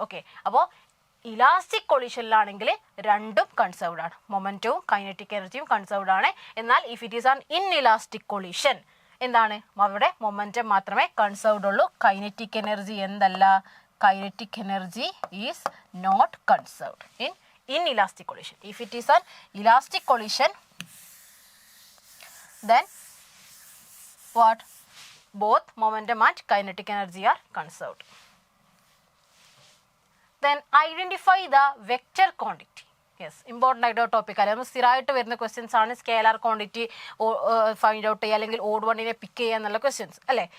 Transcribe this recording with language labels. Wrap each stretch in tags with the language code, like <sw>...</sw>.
<ml>Okay, അപ്പോൾ elastic കൊളിഷനിലാണെങ്കിൽ രണ്ടും conserved ആണ്, മൊമെൻറ്റവും കൈനറ്റിക് എനർജിയും കൺസേർവ്ഡ് ആണ്. എന്നാൽ if it is an inelastic collision എന്താണ്, അവിടെ മൊമെൻറ്റം മാത്രമേ കൺസേർവ്ഡ് ഉള്ളൂ.</ml> <en>Kinetic energy എന്തല്ല, kinetic energy is not conserved in inelastic collision. If it is an elastic collision, then what, both momentum and kinetic energy are conserved. Then identify the vector quantity.</en> <ml>Yes, important ആയിട്ട് topic അല്ല, നമ്മൾ സ്ഥിരമായിട്ട് വരുന്ന questions ആണ് scalar quantity find out ചെയ്യുക അല്ലെങ്കിൽ odd വണ്ണിനെ പിക്ക് ചെയ്യുക എന്നുള്ള ക്വസ്റ്റ്യൻസ് അല്ലേ.</ml>